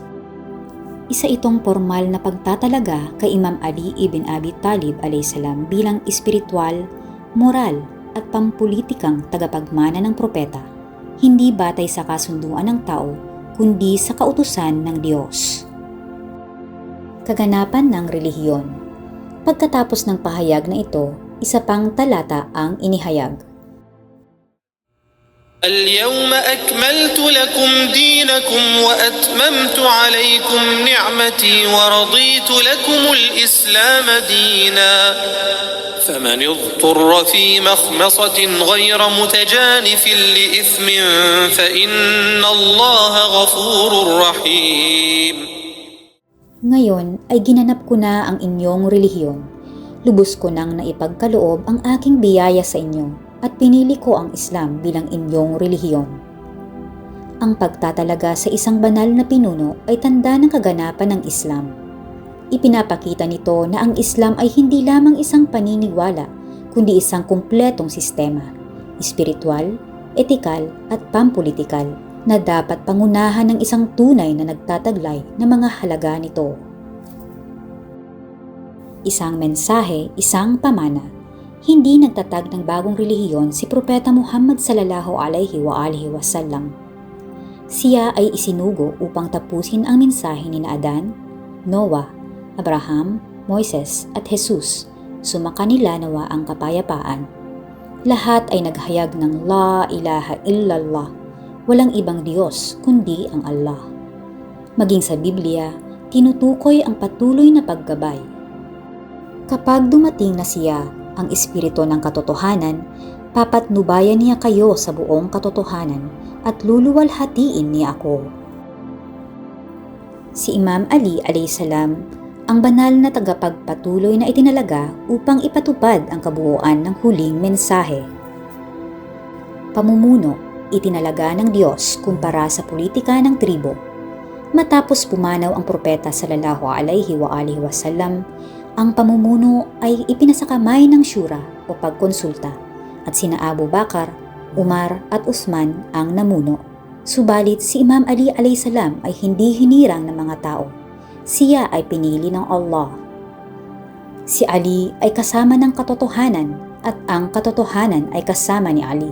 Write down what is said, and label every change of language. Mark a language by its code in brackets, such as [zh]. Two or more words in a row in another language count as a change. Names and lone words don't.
[tl] Isa itong formal na pagtatalaga kay Imam Ali ibn Abi Talib alayhisalam bilang espiritual, moral at pampulitikang tagapagmana ng propeta, hindi batay sa kasunduan ng tao, kundi sa kautusan ng Diyos. Kaganapan ng relihiyon. Pagkatapos ng pahayag na ito, isa pang talata ang inihayag. [ar] اليوم أكملت لكم دينكم وأتممت عليكم نعمتي ورضيت لكم الإسلام دينا فمن اضطر في مخمصة غير متجانف لإثم فإن الله غفور رحيم. [tl] Ngayon ay ginanap ko na ang inyong relihiyon. Lubos ko nang naipagkaloob ang aking biyaya sa inyo at pinili ko ang Islam bilang inyong relihiyon. Ang pagtatalaga sa isang banal na pinuno ay tanda ng kaganapan ng Islam. Ipinapakita nito na ang Islam ay hindi lamang isang paniniwala, kundi isang kumpletong sistema, espiritual, etikal at pampulitikal na dapat pangunahan ng isang tunay na nagtataglay ng mga halaga nito. Isang mensahe, isang pamana. Hindi nagtatag ng bagong relihiyon si Propeta Muhammad [ar] صلى الله عليه وسلم. [tl] Siya ay isinugo upang tapusin ang mensahe ni Adan, Noah, Abraham, Moises at Jesus. Sumakanila nawa ang kapayapaan. Lahat ay naghayag ng [ar] لا إله إلا الله, [tl] walang ibang Diyos kundi ang Allah. Maging sa Biblia, tinutukoy ang patuloy na paggabay. Kapag dumating na siya, ang espiritu ng katotohanan, papatnubayan niya kayo sa buong katotohanan at luluwalhatiin niya ako. Si Imam Ali alayhisalam, ang banal na tagapagpatuloy na itinalaga upang ipatupad ang kabuuan ng huling mensahe. Pamumuno, itinalaga ng Diyos kumpara sa politika ng tribo. Matapos pumanaw ang propeta [ar] صلى الله عليه وآله وسلم, [tl] ang pamumuno ay ipinasakamay ng syura o pagkonsulta at sina Abu Bakar, Umar at Uthman ang namuno. Subalit si Imam Ali [ar] عليه السلام [tl] ay hindi hinirang ng mga tao. Siya ay pinili ng Allah. Si Ali ay kasama ng katotohanan at ang katotohanan ay kasama ni Ali.